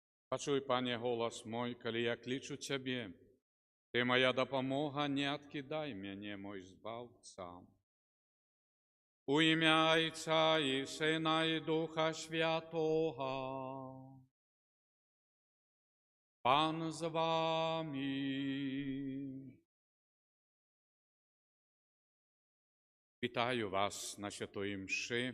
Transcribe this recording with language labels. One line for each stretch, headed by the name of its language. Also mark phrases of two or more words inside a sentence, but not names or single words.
Belarusian: Пачуй, Пане, голас мой, калі я клічу Цябе. Ты моя дапамога, не адкідай мяне, мой збаўца.
Ukrainian: У імя Отця і Сина і Духа Святого. Пан з вами. Вітаю вас на святої мши.